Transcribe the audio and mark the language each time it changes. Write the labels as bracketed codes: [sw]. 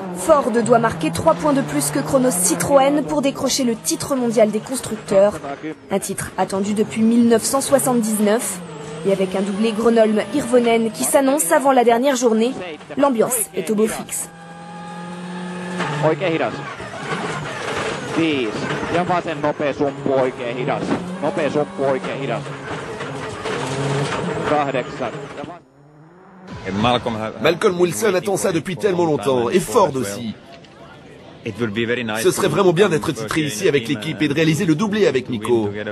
[fr] Ford doit marquer 3 points de plus que Chronos Citroën pour décrocher le titre mondial des constructeurs. Un titre attendu depuis 1979. Et avec un doublé Gronholm-Hirvonen qui s'annonce avant la dernière journée, l'ambiance est au beau fixe. [fi] Oikein hidas. 5. Ja vasen nopea sumppu oikein hidas. Nopea sumppu oikein hidas. 8. [fr] Malcolm Wilson attend ça depuis tellement longtemps, et Ford aussi. Ce serait vraiment bien d'être titré ici avec l'équipe et de réaliser le doublé avec Mikko.